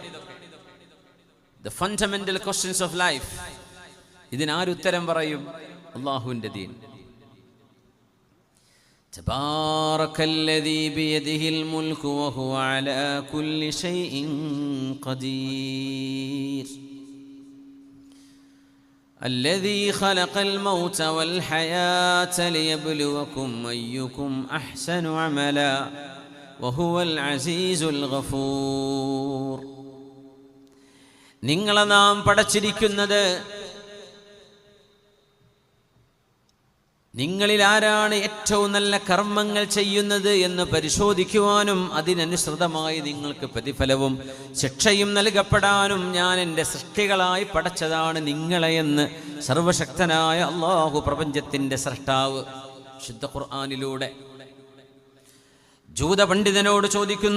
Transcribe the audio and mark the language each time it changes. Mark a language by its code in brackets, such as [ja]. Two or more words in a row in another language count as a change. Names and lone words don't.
[en] The fundamental questions of life. [ml] ഇതിനാരുത്തരം പറയും? അല്ലാഹുവിന്റെ ദീൻ. [ar] تبارك الذي بيده الملك وهو على كل شيء قدير الذي خلق الموت والحياة ليبلوكم أيكم أحسن عملا وهو العزيز الغفور. [ml] നിങ്ങളെ നാം പടച്ചിരിക്കുന്നത് നിങ്ങളിൽ ആരാണ് ഏറ്റവും നല്ല കർമ്മങ്ങൾ ചെയ്യുന്നത് എന്ന് പരിശോധിക്കുവാനും അതിനനുസൃതമായി നിങ്ങൾക്ക് പ്രതിഫലവും ശിക്ഷയും നൽകപ്പെടാനും ഞാൻ എൻ്റെ സൃഷ്ടികളായി പടച്ചതാണ് നിങ്ങളെയെന്ന് സർവശക്തനായ അല്ലാഹു, പ്രപഞ്ചത്തിൻ്റെ സൃഷ്ടാവ്, ശുദ്ധ ഖുർആനിലൂടെ ജൂതപണ്ഡിതനോട് ചോദിക്കുന്നു.